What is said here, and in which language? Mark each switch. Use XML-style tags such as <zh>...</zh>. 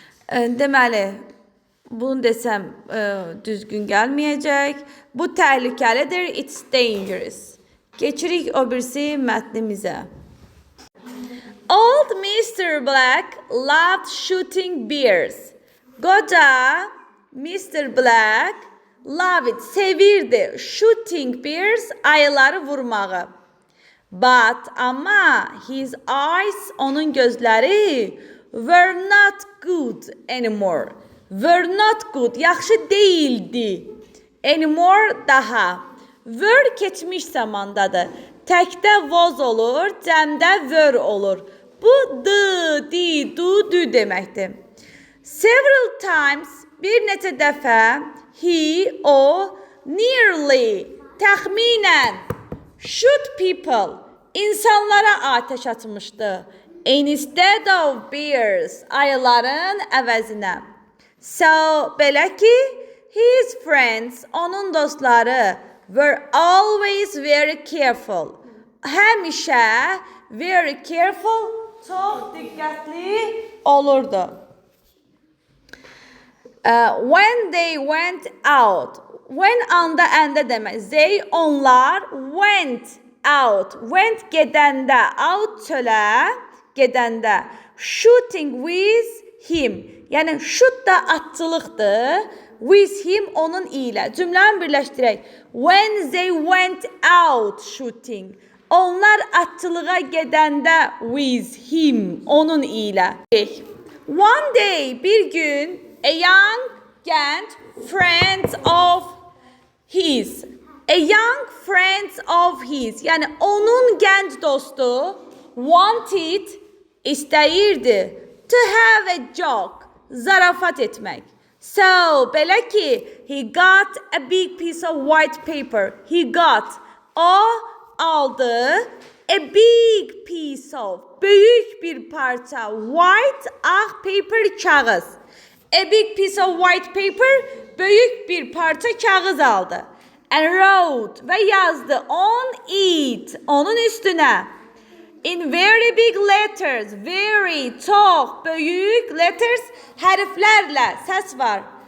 <az>Deməli, bunu desəm düzgün gəlməyəcək. Bu təhlükəlidir. It's dangerous. Geçirik o birisi mətnimizə.</az> <en>Old Mr. Black loved shooting bears. Qoca Mr. Black loved, sevirdi, shooting bears, ayıları vurmağı. But ama his eyes, onun gözləri were not good anymore. Were not good, yaxşı değildi.</en> <az>Anymore, daha. Were keçmiş zamandadır. Təkdə was olur, cəmdə were olur. Bu di, du deməkdir. Several times, bir neçə dəfə, he, o, nearly, təxminən, shoot people, insanlara ateş atmışdı.</az> <en>Instead of bears, ayıların əvəzinə. So, belə ki, his friends, onun dostları, were always very careful.</en> <az>Həmişə very careful, çox diqqətli olurdu.</az> <en>When they went out, when anda əndə demək, they, onlar, went out, went gedəndə, out çölə, gedəndə, shooting with him, yəni shoot da atçılıqdır, with him, onun ilə.</en> <az>Cümləni birləşdirək. When they went out shooting, onlar atçılığa gedəndə, with him, onun ilə.</az> <en>One day, bir gün, a young gənc friends of his. A young friends of his.</en> <az>Yəni onun gənc dostu wanted, istəyirdi, to have a joke, zarafat etmək.</az> <en>So, belə ki, he got a big piece of white paper. He got, o aldı, a big piece of, böyük bir parça, white, ağ paper, kağız. A big piece of white paper, böyük bir parça kağız aldı. And wrote, və yazdı, on it, onun üstünə. In very big letters, very, çox, böyük, letters, hərflərlə, səs var.</en>